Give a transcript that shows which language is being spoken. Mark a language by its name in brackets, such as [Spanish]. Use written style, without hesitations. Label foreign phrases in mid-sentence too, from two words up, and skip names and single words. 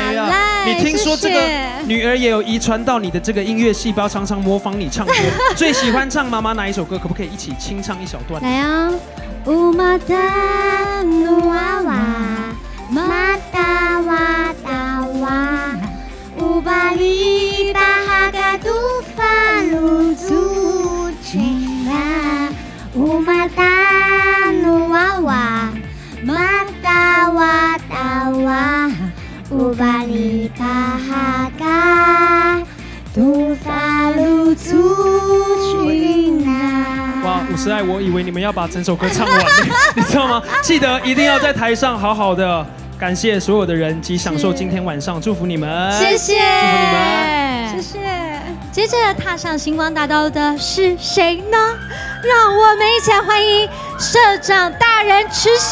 [Chinese] 哎呀，你听说这个女儿也有遗传到你的这个音乐细胞，常常模仿你唱歌。最喜欢唱妈妈哪一首歌？可不可以一起清唱一小段？来啊！乌马达努娃娃，马达娃达娃。Ubali bahaga tufan lucu cinta Umata nuwawa matawa tawa Ubali bahaga tufan lucu cinta。哇，伍思艾，我以为你们要把整首歌唱完，你知道吗？记得一定要在台上好好的。感谢所有的人及享受今天晚上，祝福你们，谢谢，祝福你们，谢谢。接着踏上星光大道的是谁呢？让我们一起来欢迎社长大人池修。